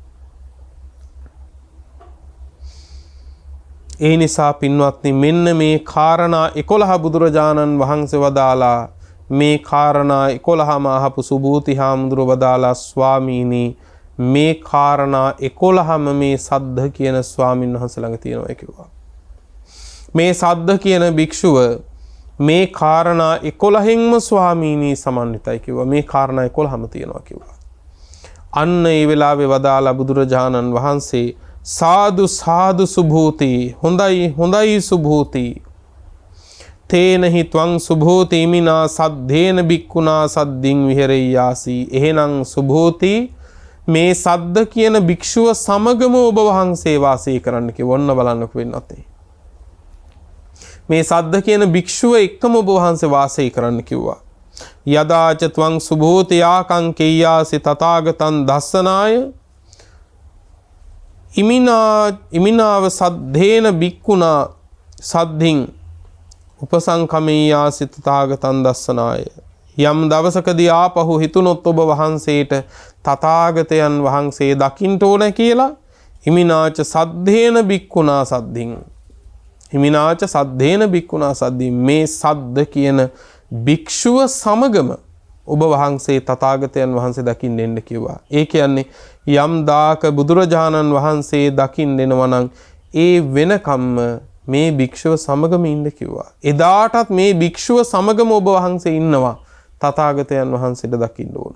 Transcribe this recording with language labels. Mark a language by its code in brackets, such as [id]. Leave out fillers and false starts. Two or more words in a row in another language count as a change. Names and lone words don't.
[si] ඒ නිසා පින්වත්නි මෙන්න මේ කාරණා 11 බුදුරජාණන් වහන්සේ වදාලා මේ කාරණා 11ම අහපු සුභූති හාමුදුරුව වදාලා ස්වාමීනි මේ කාරණා 11ම මේ සද්ධ කියන ස්වාමින් වහන්සේ ළඟ තියෙනවා කිව්වා. මේ සද්ද කියන භික්ෂුව මේ කාරණා 11න්ම ස්වාමීනි සමන්විතයි කිව්වා. මේ කාරණා 11ම තියෙනවා කිව්වා. අන්න ඒ වෙලාවේ වදාලා බුදුරජාණන් වහන්සේ [pi] සාදු සාදු සුභූති, [si] හොඳයි හොඳයි සුභූති, [pi] තේනහි ත්වං සුභූති ඉමිනා සද්දේන බික්කුණා සද්දින් විහෙරෙය්‍යාසි. [si] එහෙනම් සුභූති මේ සද්ද කියන භික්ෂුව සමගම ඔබ වහන්සේ වාසය කරන්න කිව්වා. ඔන්න බලන්නකො වෙන්නත් මේ සද්ද කියන භික්ෂුව එක්කම ඔබ වහන්සේ වාසය කරන්න කිව්වා. [pi] යදාච ත්වං සුභූති ආකං කෙය්‍යාසි තථාගතං දස්සනාය ඉමිනාව සද්දේන බික්කුණා සද්දින් උපසංකමෙය්‍යාසි තථාගතං දස්සනාය. [si] යම් දවසකදී ආපහු හිතුනොත් ඔබ වහන්සේට තථාගතයන් වහන්සේ දකින්න ඕන කියලා [pi] ඉමිනාච සද්දේන බික්කුණා සද්දින්, හිමිනාච සද්දේන බික්කුණා සද්දින්, [si] මේ සද්ද කියන භික්ෂුව සමගම ඔබ වහන්සේ තථාගතයන් වහන්සේ දකින්න එන්න කිව්වා. ඒ කියන්නේ යම් දාක බුදුරජාණන් වහන්සේ දකින්න එනවා නම් ඒ වෙනකම්ම මේ භික්ෂුව සමගම ඉන්න කිව්වා. එදාටත් මේ භික්ෂුව සමගම ඔබ වහන්සේ ඉන්නවා තථාගතයන් වහන්සේට දකින්න ඕන.